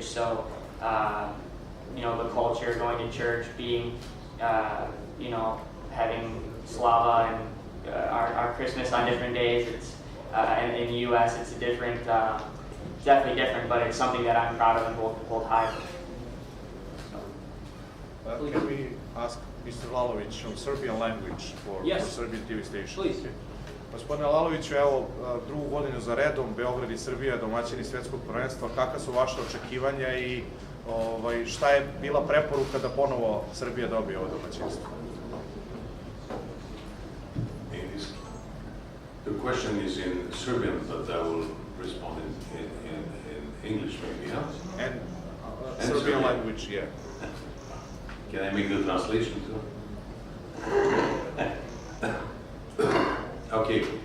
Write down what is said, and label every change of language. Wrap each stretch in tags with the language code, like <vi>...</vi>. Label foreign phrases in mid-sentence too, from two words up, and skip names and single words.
<en>So you know, the culture, going to church, being you know, having Slava and our Christmas on different days. It's in the U.S. it's a different, definitely different, but it's something that I'm proud of and hold high. Can we ask Mr. Lalovic from Serbian language for Serbian TV station? Please. Okay.</en> <sr>Gospodine Laloviću, evo drugu godinu za redom Beograd i Srbija domaćini svjetskog prvenstva. Kakva su vaše očekivanja i šta je bila preporuka da ponovo Srbija dobije ovo domaćinstvo?</sr> <en>The question is in Serbian, but I will respond in English maybe, huh? And Serbian language, yeah. Can I make the translation too? Okay.</en>